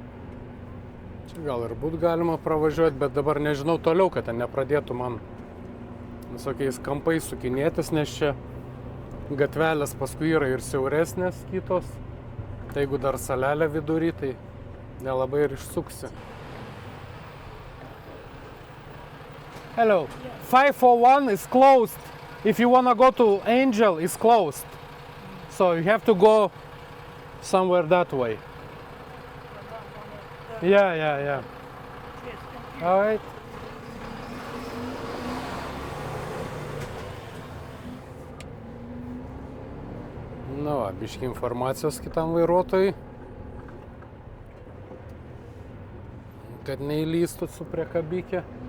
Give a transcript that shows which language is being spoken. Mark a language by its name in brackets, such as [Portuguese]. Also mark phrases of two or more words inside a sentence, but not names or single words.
[Lithuanian] Čia gal ir būt galima pravažiuoti, bet dabar nežinau toliau, kad ten nepradėtų man visokiais kampais sukinėtis, nes čia gatvelės paskui yra ir siauresnės kitos. Tai jeigu dar salelė vidury, tai nelabai ir išsuksi. [English] Hello. 541 is closed. If you wanna go to Angel, it's closed. So you have to go somewhere that way. Yeah. All right. [Lithuanian] Nu va, biški informacijos kitam vairuotojui, kad neįlystų su priekabikė.